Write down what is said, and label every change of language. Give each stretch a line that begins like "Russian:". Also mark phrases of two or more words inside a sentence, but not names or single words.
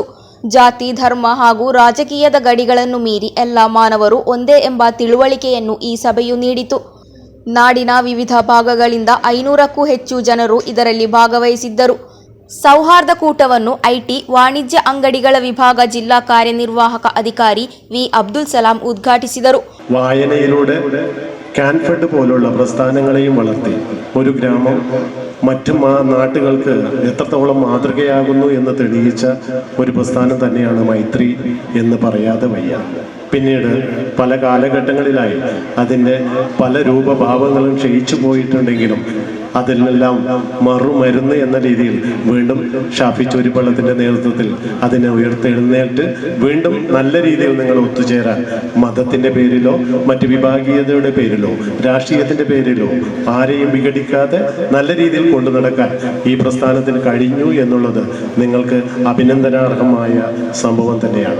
Kannada: ಜಾತಿ, ಧರ್ಮ ಹಾಗೂ ರಾಜಕೀಯದ ಗಡಿಗಳನ್ನು ಮೀರಿ ಎಲ್ಲ ಮಾನವರು ಒಂದೇ ಎಂಬ ತಿಳುವಳಿಕೆಯನ್ನು ಈ ಸಭೆಯು ನೀಡಿತು. ನಾಡಿನ ವಿವಿಧ ಭಾಗಗಳಿಂದ 500ಕ್ಕೂ ಹೆಚ್ಚು ಜನರು ಇದರಲ್ಲಿ ಭಾಗವಹಿಸಿದ್ದರು. ಸೌಹಾರ್ದ ಕೂಟವನ್ನು ಐಟಿ ವಾಣಿಜ್ಯ ಅಂಗಡಿಗಳ ವಿಭಾಗ ജില്ലാ ಕಾರ್ಯನಿರ್ವಾಹಕ ಅಧಿಕಾರಿ ವಿ അബ്ദുൽ സലാം ഉദ്ഘാಟಿಸಿದರು.
Malayalam: വായനയിലൂടെ കാൻഫെഡ് പോലുള്ള പ്രസ്ഥാനങ്ങളെയും വളർത്തി ഒരു ഗ്രാമം മറ്റു നാട്ടുകൾക്ക് എത്രത്തോളം മാതൃകയാകുന്നു എന്ന് തെളിയിച്ച ഒരു പ്രസ്ഥാനം തന്നെയാണ് മൈത്രി എന്ന് പറയാതെ വയ്യ. പിന്നീട് പല കാലഘട്ടങ്ങളിലായി അതിൻ്റെ പല രൂപഭാവങ്ങളും ക്ഷയിച്ചു പോയിട്ടുണ്ടെങ്കിലും അതിലെല്ലാം മറുമരുന്ന് എന്ന രീതിയിൽ വീണ്ടും ഷാഫി ചോരിപ്പള്ളത്തിൻ്റെ നേതൃത്വത്തിൽ അതിനെ ഉയർത്തെഴുന്നേറ്റ് വീണ്ടും നല്ല രീതിയിൽ നിങ്ങൾ ഒത്തുചേരാൻ മതത്തിൻ്റെ പേരിലോ മറ്റ് വിഭാഗീയതയുടെ പേരിലോ രാഷ്ട്രീയത്തിൻ്റെ പേരിലോ ആരെയും വിഘടിക്കാതെ നല്ല രീതിയിൽ കൊണ്ടു നടക്കാൻ ഈ പ്രസ്ഥാനത്തിന് കഴിഞ്ഞു എന്നുള്ളത് നിങ്ങൾക്ക് അഭിനന്ദനാർഹമായ സംഭവം തന്നെയാണ്.